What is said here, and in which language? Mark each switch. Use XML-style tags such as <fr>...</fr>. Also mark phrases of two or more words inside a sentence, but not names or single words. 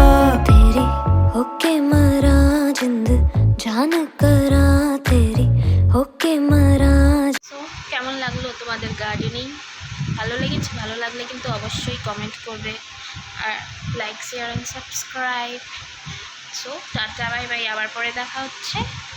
<hi>तेरी होके मरा जिंद जान करा, तेरी होके मरा।</hi> <bn>সো কেমন লাগলো তোমাদের গার্ডেনিং? ভালো লেগেছে? ভালো লাগলে কিন্তু অবশ্যই কমেন্ট করবে, আর</bn> <en>like share and subscribe. so tata, bye bye,</en> <bn>আবার পরে দেখা হচ্ছে।</bn>